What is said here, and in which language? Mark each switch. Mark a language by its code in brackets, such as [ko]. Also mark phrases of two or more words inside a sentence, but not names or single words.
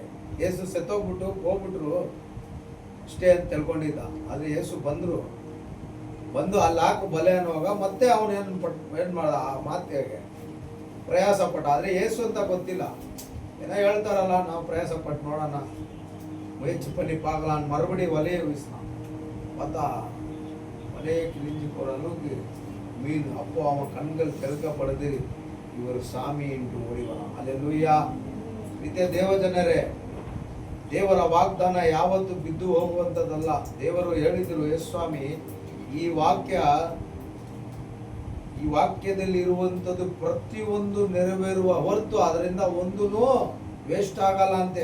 [kn] ಯೇಸು ಸತ್ತೋಗ್ಬಿಟ್ಟು ಹೋಗ್ಬಿಟ್ರು ಅಷ್ಟೇ ಅಂತ ತಿಳ್ಕೊಂಡಿದ್ದ. ಆದರೆ ಯೇಸು ಬಂದು ಅಲ್ಲಿ ಹಾಕು ಬಲೆ ಅನ್ನುವಾಗ ಮತ್ತೆ ಅವನು ಏನು ಮಾಡ್ದ, ಆ ಮಾತಿಗೆ ಪ್ರಯಾಸ ಪಟ್ಟ. ಆದರೆ ಯೇಸು ಅಂತ ಗೊತ್ತಿಲ್ಲ. ಏನೋ ಹೇಳ್ತಾರಲ್ಲ, ನಾವು ಪ್ರಯಾಸ ಪಟ್ಟು ನೋಡೋಣ [ta] முயற்சி பண்ணி பார்க்கலாம், மறுபடியும் வலையை வீசினான். பார்த்தா வலையை கிழிஞ்சு போகிற அளவுக்கு மீன். அப்போ அவன் கண்கள் திறக்கப்படுது, இவர் சாமி என்று ஓடி வரான். அல்லேலூயா. [kn] ನಿತ್ಯ ದೇವಜನರೇ, ದೇವರ ವಾಗ್ದಾನ ಯಾವತ್ತೂ ಬಿದ್ದು ಹೋಗುವಂಥದ್ದಲ್ಲ. ದೇವರು ಹೇಳಿದರು, ಯೇಸ್ವಾಮಿ ಈ ವಾಕ್ಯದಲ್ಲಿ ಇರುವಂಥದ್ದು ಪ್ರತಿಯೊಂದು ನೆರವೇರುವ ಹೊರತು ಅದರಿಂದ ಒಂದೂ ವೇಸ್ಟ್ ಆಗಲ್ಲ ಅಂತೆ.